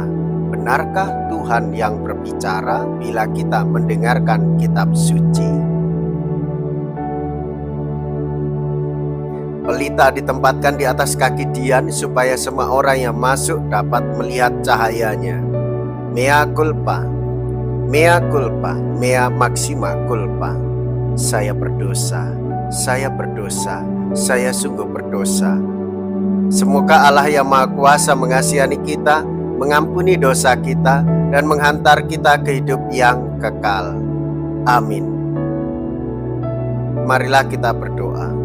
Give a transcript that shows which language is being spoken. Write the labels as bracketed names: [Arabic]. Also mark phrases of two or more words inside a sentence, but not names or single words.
[Indonesian] Benarkah Tuhan yang berbicara bila kita mendengarkan kitab suci? Pelita ditempatkan di atas kaki Dian supaya semua orang yang masuk dapat melihat cahayanya. [Latin] Mea culpa, mea culpa, mea maxima culpa. [Indonesian] Saya berdosa, saya berdosa, saya sungguh berdosa. Semoga Allah yang Maha Kuasa mengasihani kita, mengampuni dosa kita, dan menghantar kita ke hidup yang kekal. Amin. Marilah kita berdoa.